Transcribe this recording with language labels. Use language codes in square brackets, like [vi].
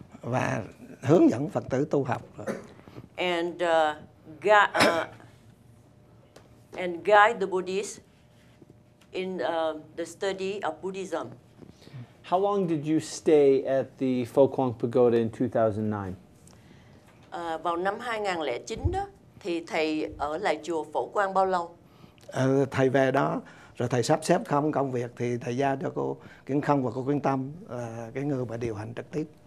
[vi] Và hướng dẫn Phật tử tu học. [en] And guide the Buddhists in the study of Buddhism. How long did you stay at the Phổ Quang Pagoda in 2009? [vi] Vào năm 2009 đó, thì thầy ở lại chùa Phổ Quang bao lâu? Thầy về đó, rồi thầy sắp xếp không công việc thì thầy giao cho cô Kiến Không và cô Kiến Tâm, cái người mà điều hành trực tiếp.